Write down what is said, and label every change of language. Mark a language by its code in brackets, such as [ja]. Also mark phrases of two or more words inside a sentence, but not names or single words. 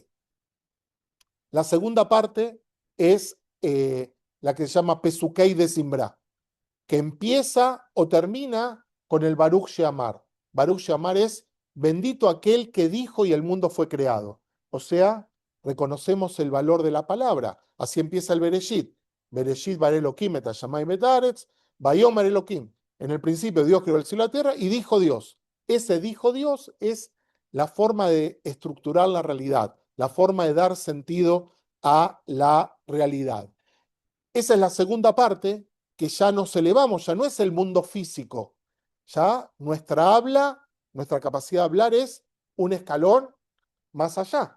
[es] La segunda parte es la que se llama [he] פסוקי דזמרה. [es] que empieza o termina con el [he] ברוך שאמר. ברוך שאמר [es] es bendito aquel que dijo y el mundo fue creado. O sea, reconocemos el valor de la palabra. Así empieza el Bereshit. [he] בראשית ברא אלוהים את השמים את הארץ, ויאמר אלוהים. [es] En el principio Dios creó el cielo y la tierra y dijo Dios. Ese dijo Dios es la forma de estructurar la realidad, la forma de dar sentido a la realidad. Esa es la segunda parte, que ya nos elevamos, ya no es el mundo físico, ya nuestra habla, nuestra capacidad de hablar es un escalón más allá.